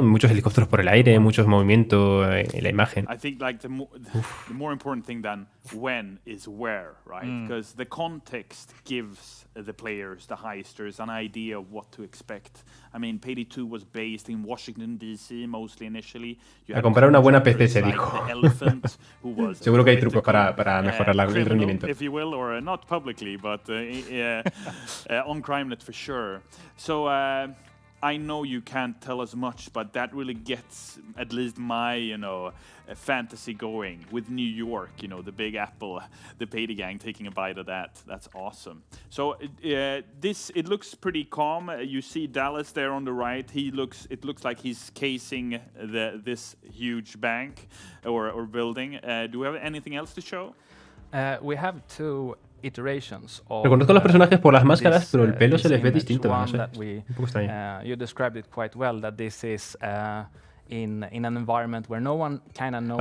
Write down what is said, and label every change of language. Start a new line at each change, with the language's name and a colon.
Spanish: Muchos helicópteros por el aire, muchos movimientos en la imagen.
English: I think like the more important thing than when is where, right? Because the context gives the players, the heisters, an idea of what to expect. I mean, Payday 2 was based in Washington D.C. mostly initially.
Spanish: A comprar una buena PC, se dijo. Seguro que hay trucos para mejorar el rendimiento.
English: If you will, or not publicly, but on CrimeNet for sure. So. I know you can't tell us much, but that really gets at least my, fantasy going with New York, the Big Apple, the Payday gang taking a bite of that. That's awesome. So it looks pretty calm. You see Dallas there on the right. It looks like he's casing this huge bank or building. Do we have anything else to show? We have two iterations of,
Spanish: reconozco los personajes por las máscaras, pero el pelo se les ve distinto, no sé. Un poco extraño.
English: You described it quite well, that this is in an environment where no one kind of knows.